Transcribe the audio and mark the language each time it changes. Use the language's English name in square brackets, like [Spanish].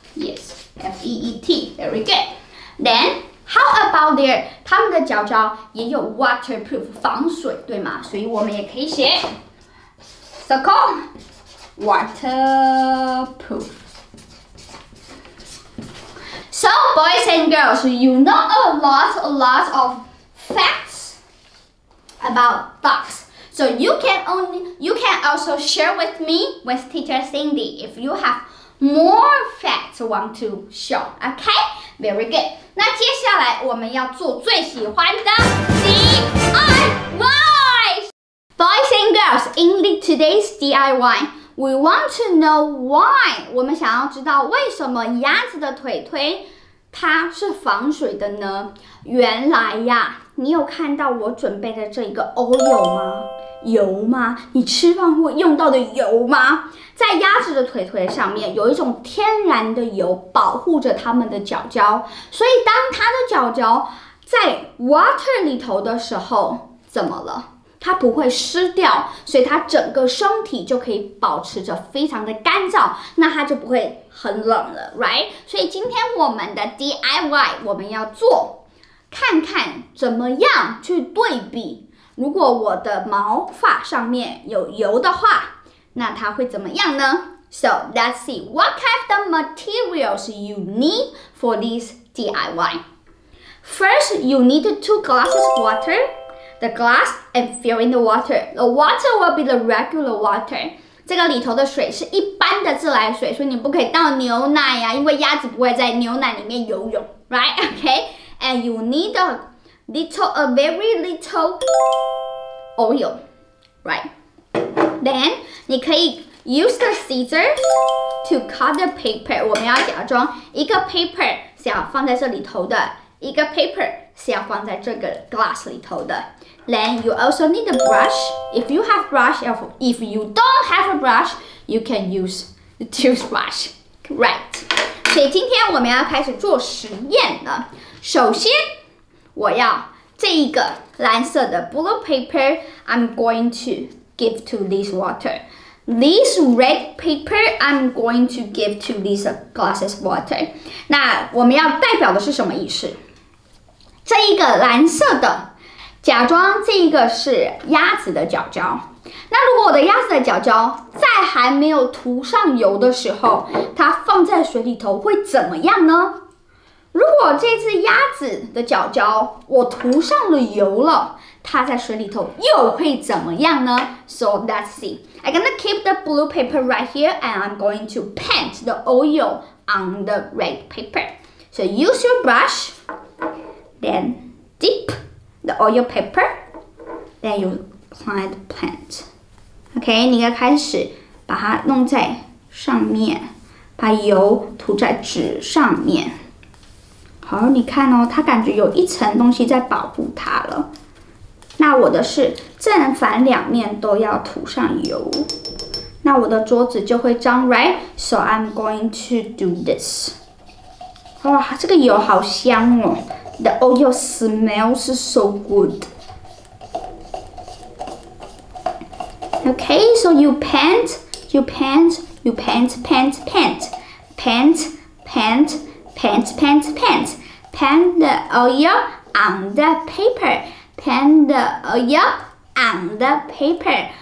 [English] Yes, F-E-E-T. Very good. Then, how about their? [Chinese] 他们的脚脚也有 waterproof 防水，对吗？所以我们也可以写 [English] circle waterproof. So, boys and girls, you know a lot of facts about dogs. So you can also share with me, with Teacher Cindy, if you have more facts want to show. Okay? Very good. [Chinese] 那接下来我们要做最喜欢的 DIY. [English] Boys and girls, in today's DIY, we want to know why. [Chinese] 我们想要知道为什么鸭子的腿推它是防水的呢？原来呀，你有看到我准备的这一个 oil 吗？油吗？你吃饭会用到的油吗？在鸭子的腿腿上面有一种天然的油保护着它们的脚脚，所以当它的脚脚在 water 里头的时候，怎么了？它不会湿掉，所以它整个身体就可以保持着非常的干燥，那它就不会很冷了 ，right？所以今天我们的 DIY 我们要做，看看怎么样去对比。如果我的毛发上面有油的话，那它会怎么样呢 ？ [English] So let's see what kind of materials you need for this DIY. First, you need 2 glasses of water. The glass and fill in the water. The water will be the regular water. [Chinese] 这个里头的水是一般的自来水，所以你不可以倒牛奶呀，因为鸭子不会在牛奶里面游泳 ，right? [English] Okay. And you need a very little oil, right? Then [Chinese] 你可以 [English] use the scissors to cut the paper. [Chinese] 我们要假装一个 paper 是要放在这里头的，一个 paper 是要放在这个 glass 里头的。 [English] Then you also need a brush. If you have brush, if you don't have a brush, you can use the toothbrush, right? [Chinese] 所以今天我们要开始做实验了。首先，我要这一个蓝色的 [English] blue paper, I'm going to give to this water. This red paper, I'm going to give to these glasses water. [Chinese] 那我们要代表的是什么意思？这一个蓝色的，假装这一个是鸭子的脚脚。那如果我的鸭子的脚脚在还没有涂上油的时候，它放在水里头会怎么样呢？如果这只鸭子的脚脚我涂上了油了，它在水里头又会怎么样呢 ？ [English] So let's see. I'm gonna keep the blue paper right here, and I'm going to paint the oil on the red paper. So use your brush, then dip the oil paper, then you apply the paint. [Chinese] OK， 你要开始把它弄在上面，把油涂在纸上面。好，你看哦，它感觉有一层东西在保护它了。那我的是正反两面都要涂上油，那我的桌子就会脏 ，right? [English] So I'm going to do this. [Chinese] 哇，这个油好香哦 ！ [English] The oil smells so good. Okay, so you paint, you paint, you paint, paint, paint, paint, paint, paint, paint, paint, paint the oil on the paper, paint the oil on the paper.